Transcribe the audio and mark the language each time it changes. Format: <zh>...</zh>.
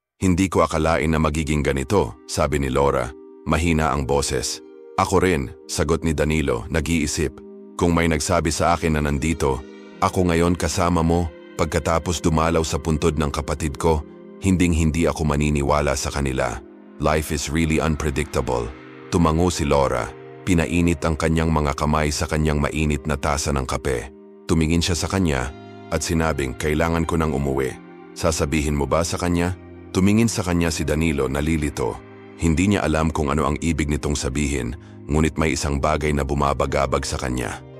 <tl>Hindi ko akalain na magiging ganito, sabi ni Laura. Mahina ang boses. Ako rin, sagot ni Danilo, nag-iisip. Kung may nagsabi sa akin na nandito, ako ngayon kasama mo, pagkatapos dumalaw sa puntod ng kapatid ko, hinding-hindi ako maniniwala sa kanila.</tl> <en>Life is really unpredictable.</en> <tl>Tumango si Laura. Pinainit ang kanyang mga kamay sa kanyang mainit na tasa ng kape. Tumingin siya sa kanya at sinabing, kailangan ko nang umuwi. Sasabihin mo ba sa kanya? Tumingin sa kanya si Danilo, nalilito. Hindi niya alam kung ano ang ibig nitong sabihin, ngunit may isang bagay na bumabagabag sa kanya.</tl>